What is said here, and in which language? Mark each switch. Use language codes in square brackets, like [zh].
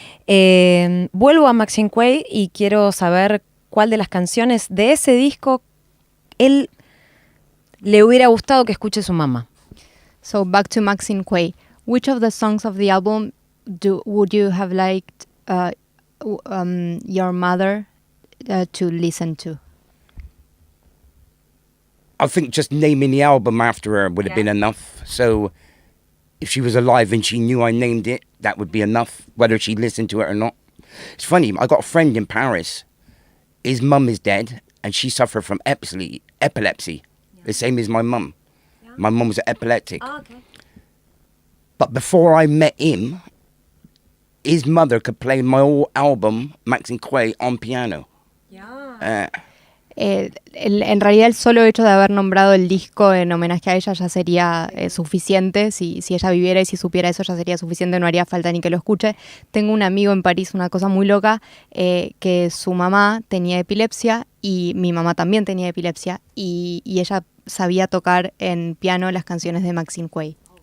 [es] Vuelvo a Maxine Quay y quiero saber cuál de las canciones de ese disco él le hubiera gustado que escuche su mamá. [en] So back to Maxine Quay. Which of the songs of the album would you have liked your mother to listen to? I think just naming the album after her would have been enough. So if she was alive and she knew I named it, that would be enough, whether she listened to it or not. It's funny, I got a friend in Paris. His mum is dead, and she suffered from epilepsy, the same as my mum. Yeah. My mum was epileptic. Oh, okay. But before I met him, his mother could play my whole album, Maxine Quay, on piano. Yeah. [es] En realidad el solo hecho de haber nombrado el disco en homenaje a ella ya sería suficiente. Si ella viviera y si supiera eso ya sería suficiente, no haría falta ni que lo escuche. Tengo un amigo en París, una cosa muy loca, que su mamá tenía epilepsia y mi mamá también tenía epilepsia y ella sabía tocar en piano las canciones de Maxine Quay.